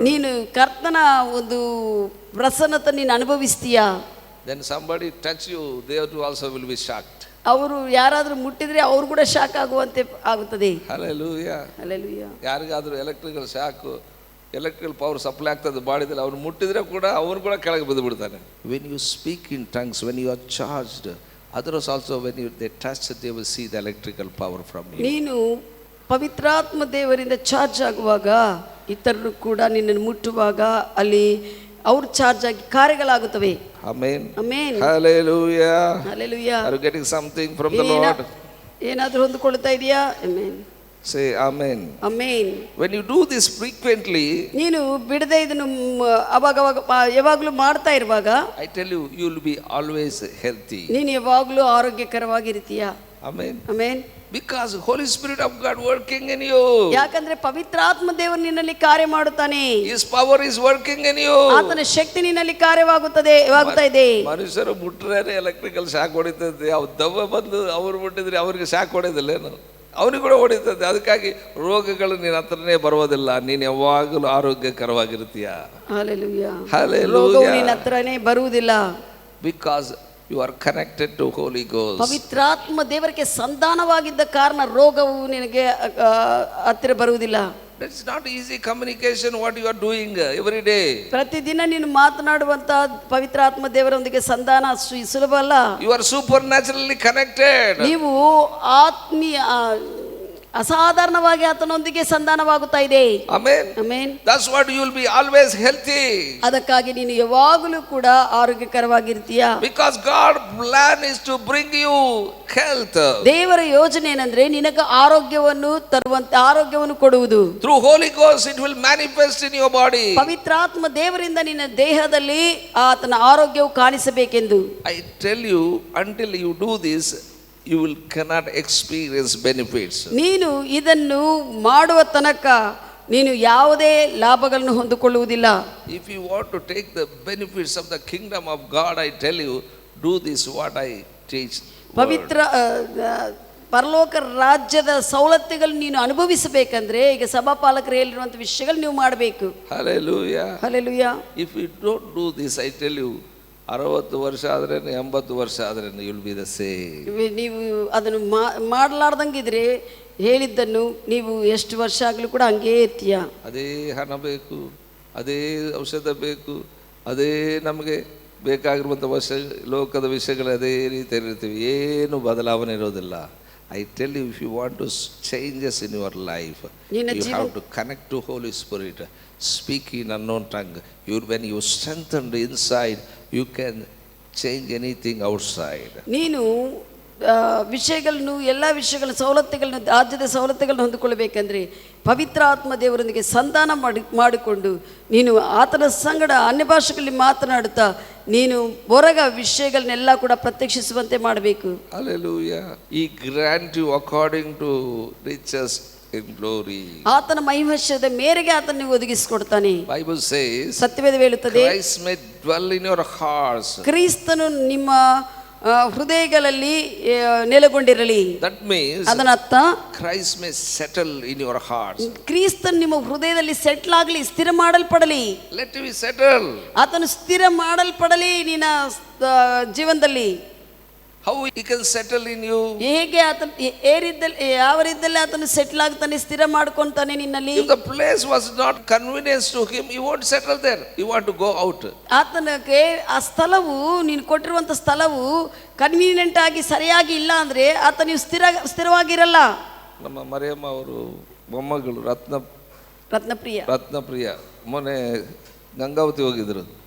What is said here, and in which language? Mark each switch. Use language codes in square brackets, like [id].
[kn] ನೀನು ಕರ್ತನ ಒಂದು ಪ್ರಸನ್ನತೆ ನೀನು ಅನುಭವಿಸ್ತೀಯಾ. [en] Then somebody touch you, they also will be shocked. [kn] ಅವರು ಯಾರಾದರೂ ಮುಟ್ಟಿದ್ರೆ ಅವರು ಕೂಡ ಶಾಕ್ ಆಗುವಂತೆ ಆಗುತ್ತದೆ. [en] Hallelujah. Hallelujah. [kn] ಯಾರಿಗಾದರೂ electrical shock, electrical power supply ಆಗ್ತದೆ ಬಾಡಿದಲ್ಲಿ, ಅವ್ರು ಮುಟ್ಟಿದ್ರೆ ಕೂಡ ಅವನು ಕೂಡ ಕೆಳಗೆ ಬಿದ್ದು ಬಿಡ್ತಾನೆ. [en] When you speak in tongues, when you are charged, others also when you they touch they will see the electrical power from you. [kn] ನೀನು ಪವಿತ್ರಾತ್ಮ ದೇವರಿಂದ ಚಾರ್ಜ್ ಆಗುವಾಗ ಇತರರು ಕೂಡ ನಿನ್ನನ್ನು ಮುಟ್ಟುವಾಗ ಅಲ್ಲಿ ಅವ್ರು ಚಾರ್ಜ್ ಆಗಿ ಕಾರ್ಯಗಳಾಗುತ್ತವೆ. Amen. Amen. Hallelujah. Hallelujah. [en] Are you getting something from the Lord? [kn] ಏನಾದರೂ ಹೊಂದಿಕೊಳ್ಳುತ್ತಾ ಇದೆಯಾ? Amen. [en] Say amen. Amen. When you do this frequently, [kn] ನೀನು ಬಿಡದೆ ಇದನ್ನು ಯಾವಾಗಲೂ ಮಾಡ್ತಾ ಇರುವಾಗ, [en] I tell you will be always healthy. [kn] ನೀನು ಯಾವಾಗಲೂ ಆರೋಗ್ಯಕರವಾಗಿರ್ತೀಯ. [en] Amen. Amen. Because Holy Spirit of God working in you. [kn] ಯಾಕಂದ್ರೆ ಪವಿತ್ರಾತ್ಮ ದೇವರು ನಿನ್ನಲ್ಲಿ ಕಾರ್ಯ ಮಾಡುತ್ತಾನೆ. [en] His power is working in you. [kn] ಆತನ ಶಕ್ತಿ ನಿನ್ನಲ್ಲಿ ಕಾರ್ಯವಾಗುತ್ತಾ ಇದೆ. ಮನುಷ್ಯರು ಮುಟ್ರೆ ಎಲೆಕ್ಟ್ರಿಕಲ್ ಶಾಕ್ ಹೊಡಿತದೆ. ಅವ್ ದವ್ವ ಬಂದು ಅವ್ರು ಮುಟ್ಟಿದ್ರೆ ಅವ್ರಿಗೆ ಶಾಕ್ ಹೊಡೆದಿಲ್ಲೇನು? ಅವನಿಗೆ ಕೂಡ ಹೊಡಿತದೆ. ಅದಕ್ಕಾಗಿ ರೋಗಗಳು ನಿನ್ನ ಹತ್ರನೇ ಬರೋದಿಲ್ಲ. ನೀನು ಯಾವಾಗಲೂ ಆರೋಗ್ಯಕರವಾಗಿರ್ತೀಯ. ಹಲ್ಲೆಲೂಯಾ. ಹಲ್ಲೆಲೂಯಾ. ರೋಗವು ನಿನ್ನ ಹತ್ರನೇ ಬರುವುದಿಲ್ಲ. [en] Because you are connected to Holy Ghost. [kn] ಪವಿತ್ರಾತ್ಮ ದೇವರಿಗೆ ಸಂಧಾನವಾಗಿದ್ದ ಕಾರಣ ರೋಗವು ನಿನಗೆ ಹತ್ತಿರ ಬರುವುದಿಲ್ಲ. [en] It's not easy communication what you are doing every day. [kn] ಪ್ರತಿದಿನ ನೀನು ಮಾತನಾಡುವಂತ ಪವಿತ್ರಾತ್ಮ ದೇವರೊಂದಿಗೆ ಸಂಧಾನ ಸುಲಭ ಅಲ್ಲ. [en] You are supernaturally connected. [kn] ನೀವು ಆತ್ಮೀಯ ಅಸಾಧಾರಣವಾಗಿ ಆತನೊಂದಿಗೆ ಸಂಧಾನವಾಗುತ್ತಾ ಇದೆ. [en] Amen. [kn] Amen. [en] That's what you will be always healthy. [kn] ಅದಕ್ಕಾಗಿ ನೀನು ಯಾವಾಗಲೂ ಕೂಡ ಆರೋಗ್ಯಕರವಾಗಿರ್ತೀಯ. [en] Because God plan is to bring you health. [kn] ದೇವರ ಯೋಜನೆ ಏನಂದ್ರೆ ನಿನಗೆ ಆರೋಗ್ಯವನ್ನು ಕೊಡುವುದು. [en] Through Holy Ghost it will manifest in your body. [kn] ಪವಿತ್ರಾತ್ಮ ದೇವರಿಂದ ನಿನ್ನ ದೇಹದಲ್ಲಿ ಆತನ ಆರೋಗ್ಯವು ಕಾಣಿಸಬೇಕೆಂದು. [en] I tell you, until you do this, you will cannot experience benefits. [kn] ನೀನು ಇದನ್ನು ಮಾಡುವ ತನಕ ನೀನು ಯಾವುದೇ ಲಾಭಗಳನ್ನು ಹೊಂದಿಕೊಳ್ಳುವುದಿಲ್ಲ. [en] If you want to take the benefits of the kingdom of God, I tell you, do this what I teach. [kn] ಪವಿತ್ರ ಪರಲೋಕ ರಾಜ್ಯದ ಸವಲತ್ತುಗಳು ನೀನು ಅನುಭವಿಸಬೇಕಂದ್ರೆ ಈಗ ಸಭಾಪಾಲಕರು ಹೇಳಿರುವಂತ ವಿಷಯಗಳು ನೀವು ಮಾಡಬೇಕು. [en] Hallelujah. [kn] Hallelujah. [en] If you don't do this, I tell you, [kn] 60 ವರ್ಷ ಆದ್ರೇನು 80 ವರ್ಷ ಆದ್ರೇನು [en] You will be the same. [kn] ನೀವು ಅದನ್ನು ಮಾಡಲಾರ್ದಂಗಿದ್ರೆ ಹೇಳಿದ್ದನ್ನು ನೀವು ಎಷ್ಟು ವರ್ಷ ಆಗಲೂ ಕೂಡ ಹಂಗೇ ಇರ್ತೀಯ. ಅದೇ ಹಣ ಬೇಕು, ಅದೇ ಔಷಧ ಬೇಕು, ಅದೇ ನಮಗೆ ಬೇಕಾಗಿರುವಂಥ ಲೋಕದ ವಿಷಯಗಳು ಅದೇ ರೀತಿ ಇರ್ತೀವಿ. ಏನು ಬದಲಾವಣೆ ಇರೋದಿಲ್ಲ. [en] I tell you, if you want to changes in your life, you have to connect to Holy Spirit. Speak in unknown tongue. When you strengthened inside, you can change anything outside. [kn] ನೀನು ವಿಷಯಗಳನ್ನು ಎಲ್ಲ ವಿಷಯಗಳ ಸವಲತ್ತುಗಳನ್ನು ರಾಜ್ಯದ ಸವಲತ್ತುಗಳನ್ನು ಹೊಂದಿಕೊಳ್ಳಬೇಕಂದ್ರೆ ಪವಿತ್ರ ಆತ್ಮ ದೇವರೊಂದಿಗೆ ಸಂಧಾನ ಮಾಡಿಕೊಂಡು ನೀನು ಆತನ ಸಂಗಡ ಅನ್ಯ ಭಾಷೆಗಳಲ್ಲಿ ಮಾತನಾಡುತ್ತಾ ನೀನು ಹೊರಗ ವಿಷಯಗಳನ್ನೆಲ್ಲ ಕೂಡ ಪ್ರತ್ಯಕ್ಷಿಸುವಂತೆ ಮಾಡಬೇಕು. [en] Hallelujah. He grant you according to riches in glory. [kn] ಆತನ ಮಹಿಮೈಶ್ವರ್ಯದ ಮೇರೆಗೆ ಆತನ ಒದಗಿಸಿಕೊಡ್ತಾನೆ. [en] Bible says, [kn] ಸತ್ಯವೇದ ಹೇಳುತ್ತದೆ, [en] Christ may dwell in your hearts. [kn] ಕ್ರಿಸ್ತನು ನಿಮ್ಮ ಹೃದಯಗಳಲ್ಲಿ ನೆಲೆಗೊಂಡಿರಲಿ. [en] That means [kn] ಅದರ ಅರ್ಥ [en] Christ may settle in your hearts. [kn] ಕ್ರಿಸ್ತನು ನಿಮ್ಮ ಹೃದಯದಲ್ಲಿ ಸೆಟ್ಲ್ ಆಗಲಿ, ಸ್ಥಿರ ಮಾಡಲ್ಪಡಲಿ. [en] Let him settle. [kn] ಆತನು ಸ್ಥಿರ ಮಾಡಲ್ಪಡಲಿ ನಿನ್ನ ಜೀವನದಲ್ಲಿ. [en] How he can settle in you? [kn] ಹೇಗೆ ಆತನು ಯಾವ ರೀತಿಯಲ್ಲಿ ಆತನು ಸೆಟ್ಲ್ ಆಗ್ತಾನೆ, ಸ್ಥಿರ ಮಾಡ್ಕೊಂತಾನೆ ನಿನ್ನಲ್ಲಿ. [en] If the place was not convenient to him, he won't settle there. He want to go out. [kn] ಆತನಿಗೆ ಆ ಸ್ಥಳವು, ನೀನು ಕೊಟ್ಟಿರುವಂತ ಸ್ಥಳವು ಕನ್ವೀನಿಯಂಟ್ ಆಗಿ ಸರಿಯಾಗಿ ಇಲ್ಲ ಅಂದ್ರೆ ಆತ ನೀವು ಸ್ಥಿರವಾಗಿರಲ್ಲ. ನಮ್ಮ ಮರಿಯಮ್ಮ ಅವರು ಮೊಮ್ಮಗಳು ರತ್ನಪ್ರಿಯ ಮೊನ್ನೆ ಗಂಗಾವತಿ ಹೋಗಿದ್ರು.